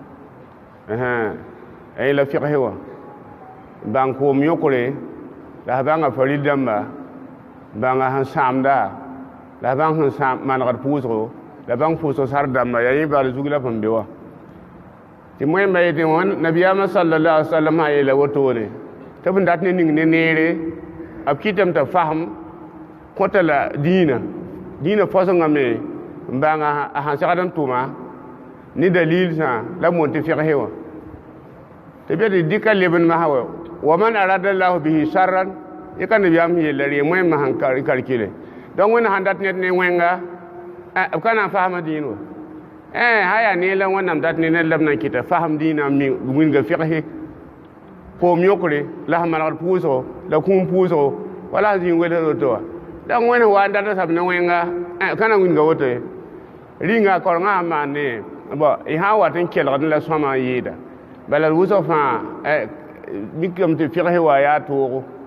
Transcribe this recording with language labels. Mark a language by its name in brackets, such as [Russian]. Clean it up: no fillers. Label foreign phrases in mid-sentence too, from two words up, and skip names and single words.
[Mossi] a yẽla fɩgsẽ wã bãng koom yõkre la f bãnga farid dãmba bãnga sẽn sãamda la f bãng sẽn manegd pʋʋsgo la bãng pʋʋsg sar dãmba yaa yẽ bal zug la fõn be wa tɩ moẽmba yetɩ nabiyaamã [Arabic] صلى الله عليه وسلم [Mossi] sã yeela wotone tɩ b n dat ne ning ne neere b kɩtame t'a fasem kõta la dĩinã fõsengame n bãnga a sãn segd n tʋma ne dalil sã la mon tɩ fɩgsẽ wã tɩ be tɩ dɩka leb n masã wa [Arabic] من أراد الله به شرا [Mossi] yẽ ka nabiyaam sẽn yella ree moẽmbã sẽn karkile donc wẽnna sãn dat ned ne wẽnga b ka na n fasma dĩin wa ha yaa ne la wẽnnaam dat ne ned la b na n kɩta fasem dĩinã wĩnga fɩgse poom yokre la sẽn manegd pʋʋsgo la kũum pʋʋsgo wala sẽn zĩig wels woto wa donc wẽnd wa n data sab ne wẽnga ka na wĩnga woto ye ringa korengã sẽn maan ne y sã n wat n kelgd la sõma n yɩɩda bala d wʋsg fãa mikame tɩ fɩgse wa yaa toogo